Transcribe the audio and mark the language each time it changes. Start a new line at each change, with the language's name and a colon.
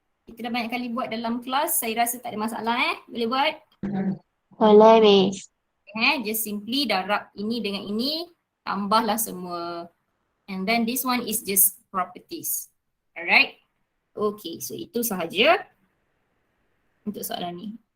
Malay: Kita dah banyak kali buat dalam kelas. Saya rasa tak ada masalah Boleh buat? Boleh, Miss.
English: Just simply
Malay: darab ini dengan ini. Tambahlah semua.
English: And then this one is just properties. Alright?
Malay: Okay, so itu sahaja untuk soalan ni.